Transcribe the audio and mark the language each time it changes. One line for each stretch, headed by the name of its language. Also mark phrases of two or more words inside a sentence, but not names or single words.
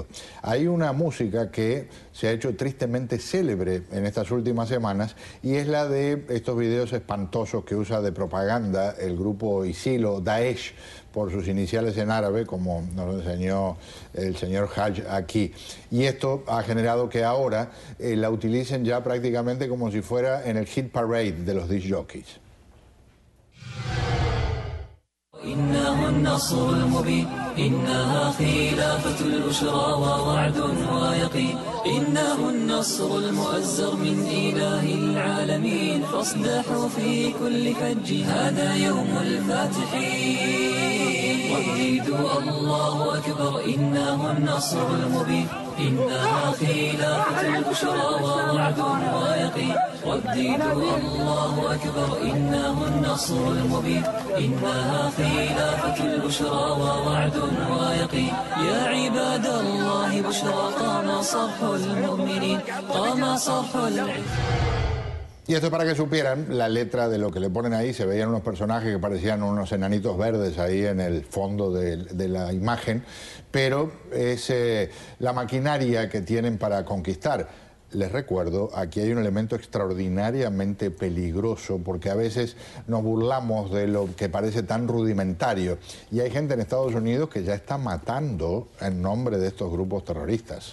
Spanish: Hay una música que se ha hecho tristemente célebre en estas últimas semanas y es la de estos videos espantosos que usa de propaganda el grupo ISIL o Daesh, por sus iniciales en árabe, como nos enseñó el señor Hajj aquí. Y esto ha generado que ahora la utilicen ya prácticamente como si fuera en el
English: hit parade
Spanish: de los
English: disc jockeys.
Arabic: إنهم النصر المبين إنها خلافة البشرى ووعد ويقين إنه النصر المؤزر من إله العالمين فاصدحوا في كل فج هذا يوم الفاتحين وردوا الله أكبر إنه النصر المبين إنها خلافة البشرى ووعد ويقين رددوا الله أكبر إنه النصر المبين إنها خلافة البشرى ووعد ويقين يا عباد الله بشرى قام صرح المؤمنين قام صرح
Spanish: Y esto para que supieran la letra de lo que le ponen ahí. Se veían unos personajes que parecían unos enanitos verdes ahí en el fondo de la imagen, pero es la maquinaria que tienen para conquistar. Les recuerdo, aquí hay un elemento extraordinariamente peligroso porque a veces nos burlamos de lo que parece tan rudimentario y hay gente en Estados Unidos que ya está matando en nombre de estos grupos terroristas.